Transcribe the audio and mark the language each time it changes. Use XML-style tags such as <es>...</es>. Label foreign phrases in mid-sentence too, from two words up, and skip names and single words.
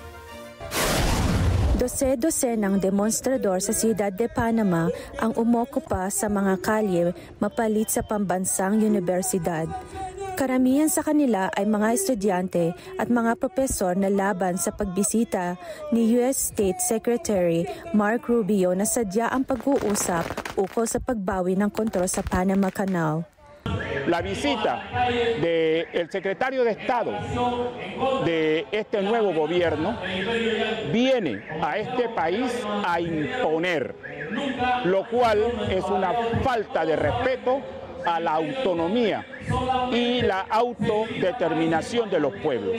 <tl>Dose-dose ng demonstrador sa Ciudad de Panama ang umokupa sa mga kalye mapalit sa pambansang universidad. Karamihan sa kanila ay mga estudyante at mga propesor na laban sa pagbisita ni U.S.</tl> <en>State Secretary</en> <tl>Marco Rubio na sadya ang pag-uusap ukol sa pagbawi ng kontrol sa Panama Canal.</tl> <es>La visita del secretario de Estado de este nuevo gobierno viene a este país a imponer, lo cual es una falta de respeto a la autonomía y la autodeterminación de los pueblos.</es>